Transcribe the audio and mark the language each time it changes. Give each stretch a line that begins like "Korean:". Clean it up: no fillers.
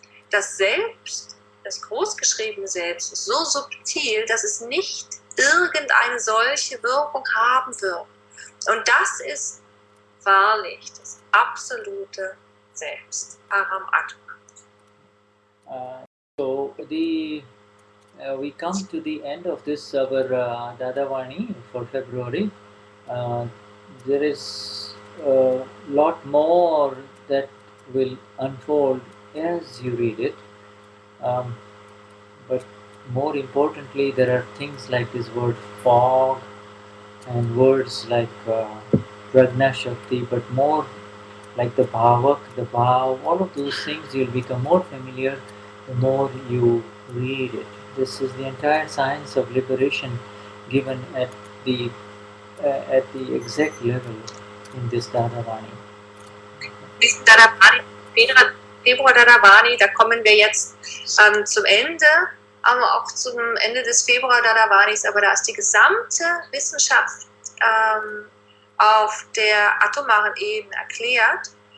German: Das Selbst, das großgeschriebene Selbst, ist so subtil, dass es nicht irgendeine solche Wirkung haben wird. Und das ist wahrlich das absolute Selbst, Aram Atma.
English: So we come to the end of this our Dadavani for February. There is a lot more that will unfold as you read it, but more importantly, there are things like this word fog and words like Prajna Shakti, but more like the Bhavak, the Bhav, all of those things you'll become more familiar the more you read it. This is the entire science of liberation given at the exact level in this Dadavani.
German: Diesen Dadavani, Februar Dadavani, da kommen wir jetzt zum Ende, aber auch zum Ende des Februar Dadavanis, aber da ist die gesamte Wissenschaft auf der atomaren Ebene erklärt.